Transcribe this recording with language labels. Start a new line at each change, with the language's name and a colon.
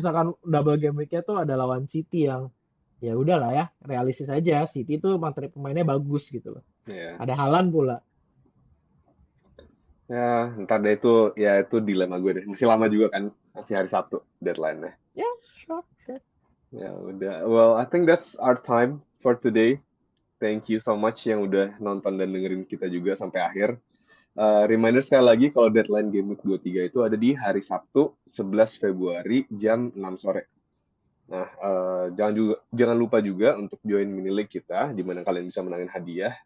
Indonesian: misalkan double game week-nya tuh ada lawan City yang ya udahlah ya, realistis aja. City tuh materi pemainnya bagus gitu loh. Iya. Ada Haaland pula. Ya, ntar deh itu, ya itu dilema gue deh. Masih lama juga kan, masih hari Sabtu deadline-nya.
English: Ya, sure, sure.
Indonesian: Ya udah,
English: well I think that's our time for today. Thank you so much
Indonesian: yang udah nonton dan dengerin kita juga sampai akhir. Reminder sekali lagi kalau deadline Game Week 23 itu ada di hari Sabtu 11 Februari jam 6 sore. Nah, jangan lupa juga untuk join mini league kita di mana kalian bisa menangin hadiah.